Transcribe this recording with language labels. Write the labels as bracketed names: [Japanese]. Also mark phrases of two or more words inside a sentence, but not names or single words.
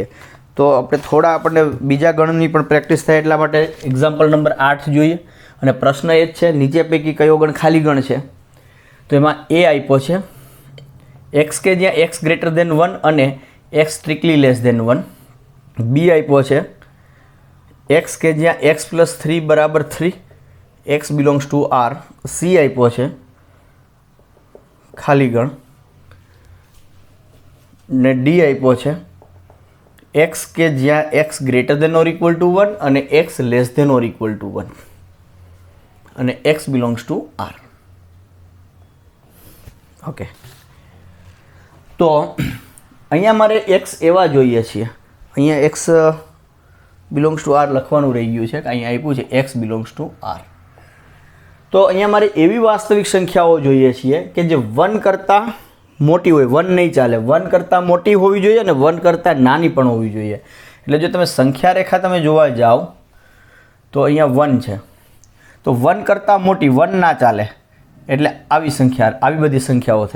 [Gujarati] તો આપણને બીજા ગણની પણ પ્રેક્ટિસ થાય એટલા માટે એક્ઝામ્પલ નંબર 8 જોઈએ અને પ્રશ્ન એ જ છે નીચે પૈકી કયો ગણ ખાલી ગણ છે. તો એમાં એ આપ્યો છે x કે જ્યાં x > 1 અને x strictly <1. B આપ્યો છે x કે જ્યાં x + 3 = 3 [English] x belongs to R. [Gujarati] C આપ્યો છે ખાલી ગણ ને D આપ્યો છે x કે જ્યાં x > or = 1 અને x < or = 1 અને [English] x belongs to R. [Gujarati] ઓકે તો અહીંયા મારે x એવા જોઈએ છીએ અહીંયા [English] x belongs to R [Gujarati] લખવાનું રહી ગયું છે કે અહીંયા આપ્યું છે [English] x belongs to R. [Gujarati] તો અહીંયા મારે એવી વાસ્તવિક સંખ્યાઓ જોઈએ છીએ કે જે 1 કરતાં મોટી હોય. 1 નહીં ચાલે 1 કરતાં મોટી હોવી જોઈએ અને 1 કરતાં નાની પણ હોવી જોઈએ. એટલે જો તમે સંખ્યા રેખા તમે જોવા જાઓ તો અહીંયા 1 છે તો 1 કરતાં મોટી 1 ના ચાલે એટલે આવી બધી સંખ્યાઓ થઈ.